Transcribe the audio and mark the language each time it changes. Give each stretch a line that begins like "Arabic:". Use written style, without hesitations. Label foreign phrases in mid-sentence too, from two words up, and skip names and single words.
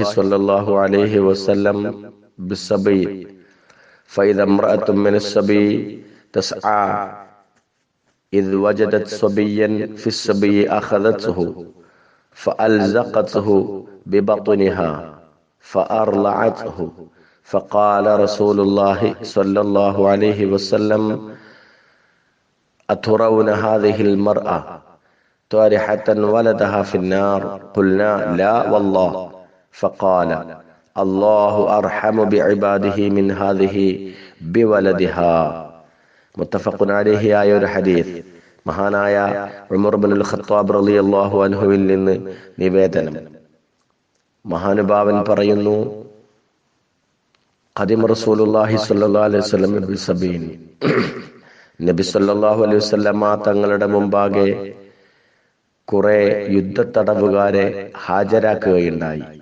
Arabic: صلى الله عليه وسلم بالصبي، فإذا امرأة من الصبي تسعى إذ وجدت صبيا في الصبي أخذته فألزقته ببطنها فأرضعته، فقال رسول الله صلى الله عليه وسلم: أترون هذه المرأة طارحة ولدها في النار؟ قلنا: لا والله. فقال: الله أرحم بعباده من هذه بولدها. متفق عليه
Malayalam: ആയ ഒരു ഹദീസ് മഹാനായ ഉമർ ഇബ്നുൽ ഖത്താബ്
Arabic: رضي الله عنه
Malayalam: നിന്ന് നിവേദനം. മഹാനുഭാവൻ പറയുന്നു:
Arabic: قدم رسول الله صلى الله عليه وسلم بسبي,
Malayalam: നബി
Arabic: صلى الله عليه وسلم
Malayalam: തങ്ങളുടെ മുമ്പാകെ കുറെ യുദ്ധത്തടവുകാരെ ഹാജരാക്കുകയുണ്ടായി.